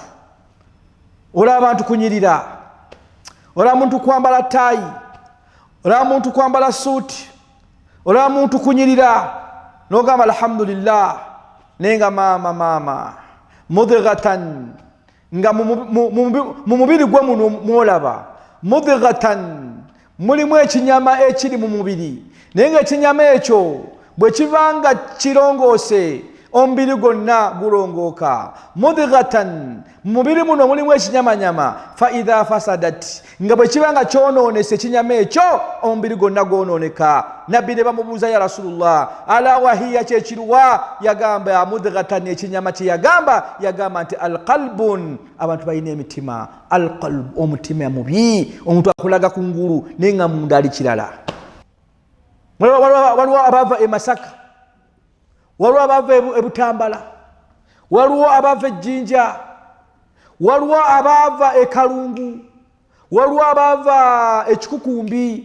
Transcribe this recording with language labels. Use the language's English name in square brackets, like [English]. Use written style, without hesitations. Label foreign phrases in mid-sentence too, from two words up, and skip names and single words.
[Ganda] Olaba abantu kunyirira, olaba muntu kwambala taayi, olaba muntu kwambala suuti, olaba muntu kunyirira n'ogamba alhamdulillah, naye nga maama mudghatan, nga mu mubiri gwe muno mwolaba mudghatan, mulimu ekinyama ekiri mu mubiri, naye nga ekinyama ekyo bwe kibanga kirongoose omubiri gwonna gulongooka. Mudghatan, mu mubiri muno mulimu ekinyamanyama. [Arabic] Fa idha fasadat, [Ganda] nga bwe kibanga kyonoonese ekinyama ekyo omubiri gwonna gwonooneka. Nabbi ne bamubuuza [Arabic] ya Rasulullah, ala wahiya [Ganda] kyekiruwa? Yagamba mudghatan, ekinyama kye yagamba nti alqalbun, abantu balina emitima. Alqalb, omutima mubi, omuntu akulaga ku ngulu naye nga munda ali kirala. Waliwo abava e Masaka, waliwo abava e Butambala, waliwo abava e Jjinja, waliwo abava e Kalungu, waliwo abava e Kikukumbi.